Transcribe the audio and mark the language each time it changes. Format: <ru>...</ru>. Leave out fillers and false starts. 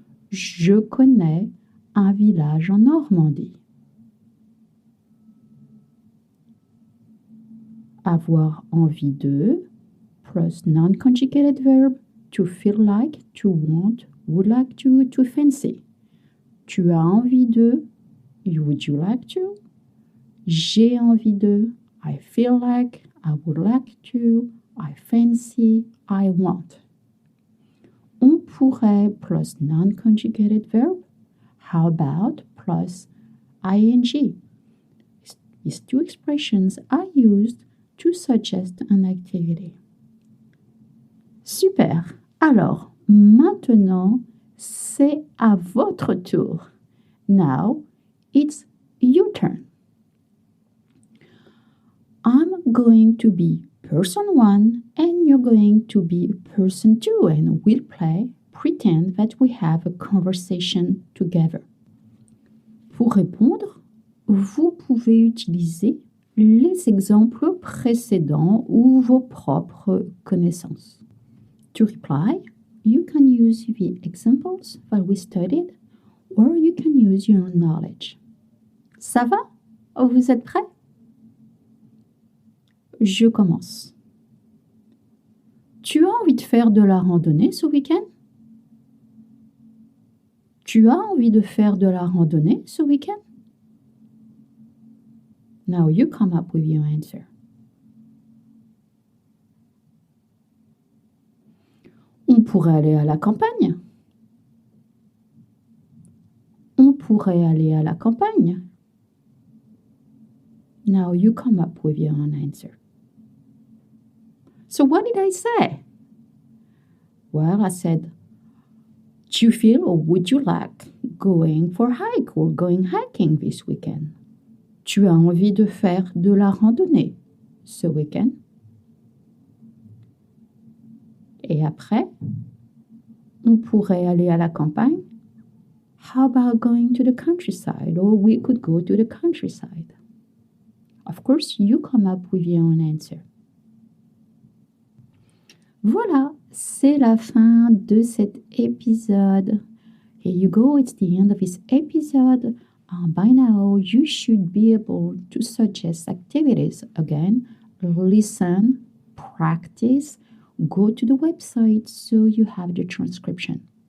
<fr>Je connais un village en Normandie. Avoir envie de,</fr> <en>plus non-conjugated verb, to feel like, to want, would like to fancy.</en> <fr>Tu as envie de,</fr> <en>would you like to?</en> <fr>J'ai envie de,</fr> <en>I feel like, I would like to, I fancy, I want.</en> <fr>On pourrait</fr> <en>plus non-conjugated verb. How about plus ing? These two expressions are used to suggest an activity.</en> <fr>Super. Alors, maintenant, c'est à votre tour.</fr> <en>Now, it's your turn. I'm going to be person 1 and you're going to be person 2 and we'll pretend that we have a conversation together.</en> <fr>Pour répondre, vous pouvez utiliser les exemples précédents ou vos propres connaissances.</fr> <en>To reply, you can use the examples that we studied or you can use your knowledge.</en> <fr>Ça va? Vous êtes prêts? Je commence. Tu as envie de faire de la randonnée ce week-end? Tu as envie de faire de la randonnée ce week-end?</fr> <en>Now you come up with your answer.</en> <fr>On pourrait aller à la campagne. On pourrait aller à la campagne.</fr> <en>Now you come up with your own answer. So what did I say? Well, I said, do you feel or would you like going for a hike or going hiking this weekend?</en> <fr>Tu as envie de faire de la randonnée ce week-end? Et après, on pourrait aller à la campagne.</fr> <en>How about going to the countryside? Or we could go to the countryside. Of course, you come up with your own answer.</en> <fr>Voilà, c'est la fin de cet épisode.</fr> <en>Here you go, it's the end of this episode. By now, you should be able to suggest activities again. Listen, practice, go to the website so you have the transcription.</en>